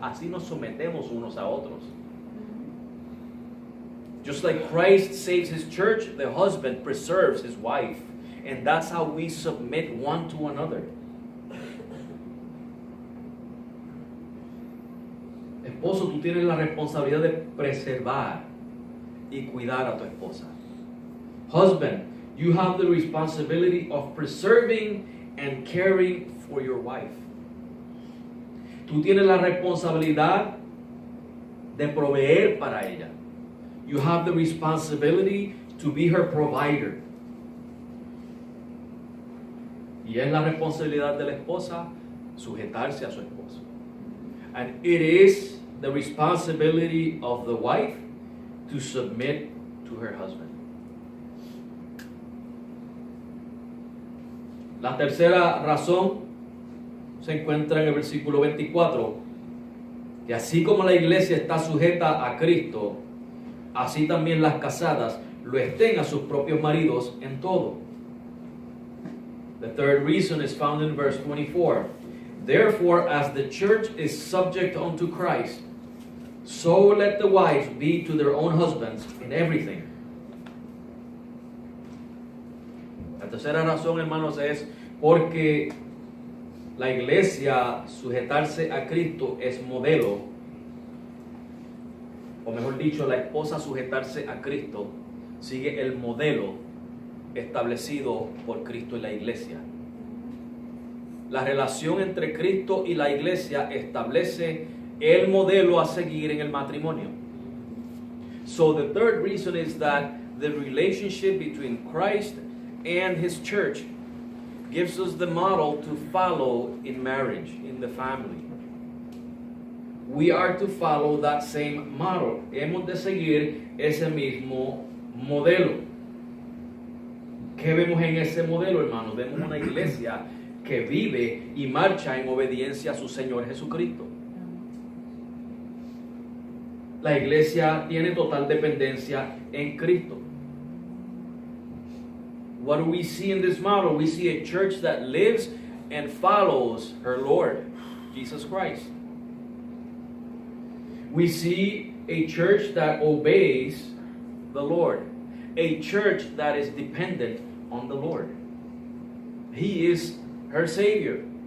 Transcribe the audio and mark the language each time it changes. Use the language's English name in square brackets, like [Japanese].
[Spanish] Así nos sometemos unos a otros. [English] Just like Christ saves His church, the husband preserves his wife. And that's how we submit one to another. [Spanish] Esposo, tú tienes la responsabilidad de preservar y cuidar a tu esposa. [English] Husband, you have the responsibility of preserving and caring for your wife. [Spanish] Tú tienes la responsabilidad de proveer para ella. [English] You have the responsibility to be her provider. [Spanish] Y es la responsabilidad de la esposa sujetarse a su esposo. [English] And it is the responsibility of the wife to submit to her husband. [Spanish] La tercera razón se encuentra en el versículo 24, que así como la iglesia está sujeta a Cristo, así también las casadas lo estén a sus propios maridos en todo. [English] The third reason is found in verse 24. Therefore, as the church is subject unto Christ, so let the wives be to their own husbands in everything. [Spanish] La tercera razón, hermanos, es porque la iglesia sujetarse a Cristo es modelo, o mejor dicho, la esposa sujetarse a Cristo sigue el modelo establecido por Cristo y la iglesia. La relación entre Cristo y la iglesia establece el modelo a seguir en el matrimonio. [English] So the third reason is that the relationship between Christ and his church gives us the model to follow in marriage, in the family. We are to follow that same model. [Spanish] Hemos de seguir ese mismo modelo. ¿Qué vemos en ese modelo, hermanos? Vemos una iglesia que vive y marcha en obediencia a su Señor Jesucristo. La iglesia tiene total dependencia en Cristo. [English] What do we see in this model? We see a church that lives and follows her Lord, Jesus Christ. We see a church that obeys the Lord. A church that is dependent on the Lord. He is her Savior.